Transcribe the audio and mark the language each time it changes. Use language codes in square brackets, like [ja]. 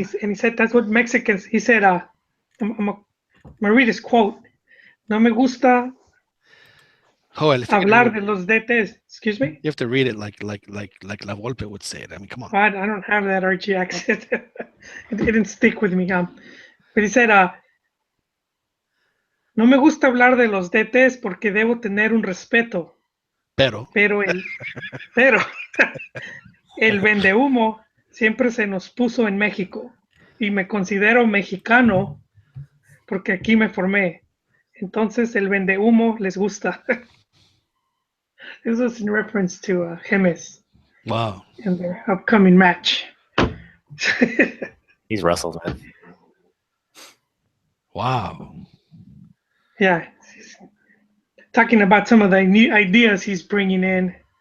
[en] And he said that's what Mexicans. He said, I'm gonna read his quote. [es] No me gusta [en] Joel, [es] hablar de los DTs. [en] Excuse me. You have to read it like La Volpe would say it. I mean, come on. I don't have that Archie accent. It didn't stick with me. But he said, [es] no me gusta hablar de los DTs porque debo tener un respeto. Pero el vendehumo siempre se nos puso en México. y me considero mexicano porque aquí me formé. Entonces el vende humo les gusta. [en] This was in reference to Jimenez Wow. and their upcoming match. He's wrestled, man. Wow. Yeah, he's talking about some of the new ideas he's bringing in.